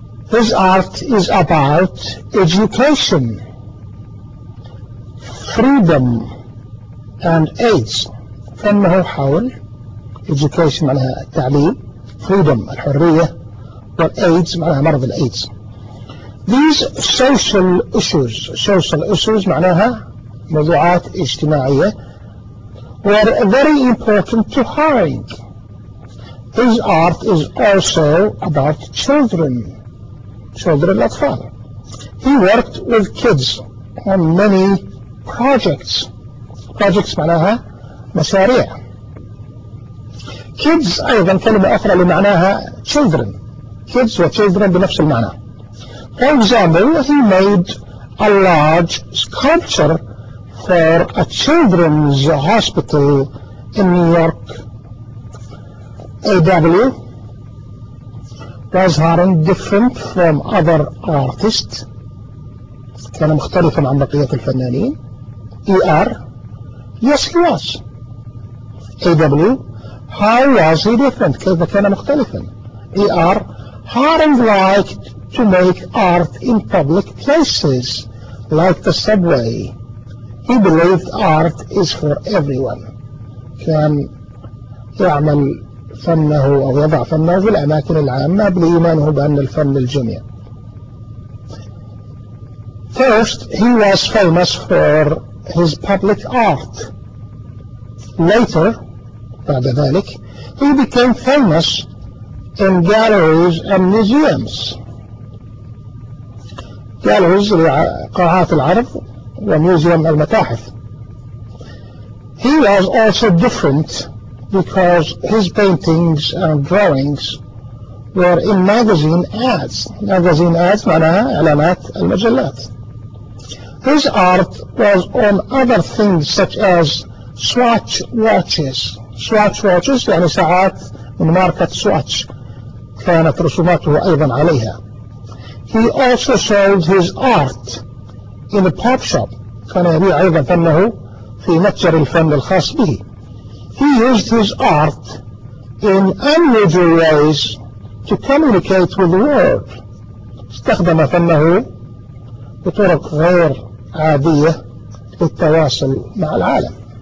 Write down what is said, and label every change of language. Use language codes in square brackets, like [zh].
[en] His art is about education, freedom, and AIDS. [ar] فنه حول education معناها التعليم, freedom الحرية, or AIDS معناها مرض الأيدز. [en] These social issues, [ar] معناها موضوعات اجتماعية, [en] were very important to Haring. His art is also about children, الأطفال. He worked with kids on many projects. [ar] Projects معناها مشاريع. Kids أيضا كلمة أخرى لمعناها children. Kids وchildren بنفس المعنى. [en] For example, he made a large sculpture for a children's hospital in New York. A.W. Was Haring different from other artists? [ar] كان مختلفا عن بقية الفنانين. [en] E.R. Yes, he was. A.W. How was he different? [ar] كيف كان مختلفا? [en] E.R. Haring liked to make art in public places, like the subway. He believed art is for everyone. كان [ar] يعمل فنه أو يضع فنه في الأماكن العامة بإيمانه بأن الفن للجميع. [en] First, he was famous for his public art. Later, [ar] بعد ذلك, [en] he became famous in galleries and museums. [ar] Galleries, قاعات العرض, وميوزيوم المتاحف. [en] He was also different because his paintings and drawings were in magazine ads. [ar] Magazine ads معناها إعلانات المجلات. [en] His art was on other things such as Swatch watches. [ar] Swatch watches يعني ساعات من ماركة Swatch. كانت رسوماته أيضا عليها. [en] He also sold his art in a pop shop. [ar] كان يبيع أيضا فنه في متجر الفن الخاص به. [en] He used his art in unusual ways to communicate with the world. [ar] استخدم فنه بطرق غير عادية للتواصل مع العالم.